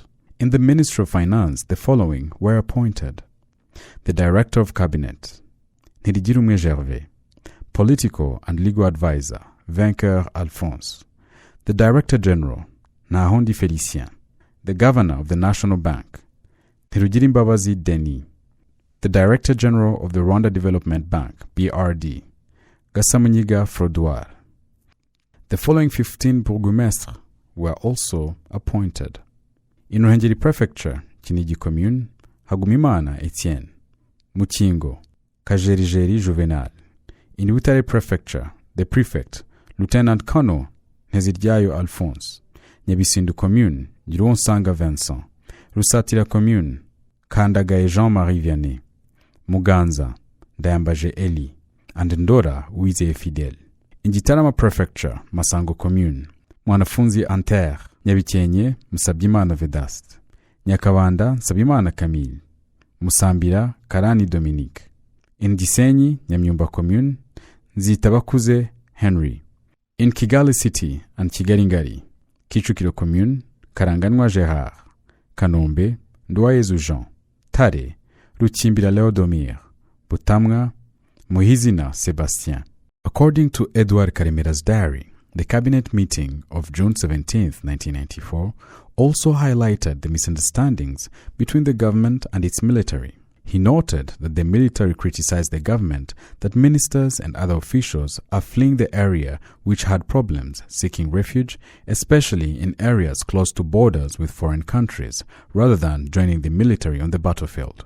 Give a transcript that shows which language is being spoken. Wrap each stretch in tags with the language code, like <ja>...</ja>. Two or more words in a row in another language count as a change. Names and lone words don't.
<en>In the Ministry of Finance, the following were appointed: the Director of Cabinet, Ntirigirumwe Gervais; Political and Legal Advisor, Vainqueur Alphonse; the Director General, Nahondi Félicien; the Governor of the National Bank, Ntirugirimbabazi Denis; the Director General of the Rwanda Development Bank, BRD, Gasamunyiga Frodoir. The following 15 bourgmestres were also appointed: in Ruhengeri Prefecture, Kinigi Commune, Hagumimana Etienne; Mukingo, Kajerijeri Juvenal; in Butare Prefecture, the Prefect, Lieutenant Colonel Nteziryayo Alphonse; Nyabisindu Commune, Gironsanga Vincent; Rusatira Commune, Kandagaye Jean-Marie Vianney; Muganza, Ndayambaje Eli; and Ndora, Uwizeye Fidèle. In Gitarama Prefecture, Masango Commune, Mwanafunzi Anter; Nyabikenye, Musabyimana Vedaste; Nyakabanda, Nsabimana Camille; Musambira, Karani Dominique. In Gisenyi, Nyamyumba Commune, Nzitabakuze Henry. In Kigali City and Kigali-Ngari, Kicukiro Commune, Karanganwa Gerard; Kanombe, Nduwayezu Jean; Tare, Rukimbira Léodomir; Butamwa, Muhizina Sébastien. According to Edouard Karemera's diary, the cabinet meeting of June 17, 1994, also highlighted the misunderstandings between the government and its military. He noted that the military criticized the government that ministers and other officials are fleeing the area which had problems, seeking refuge, especially in areas close to borders with foreign countries, rather than joining the military on the battlefield.</en>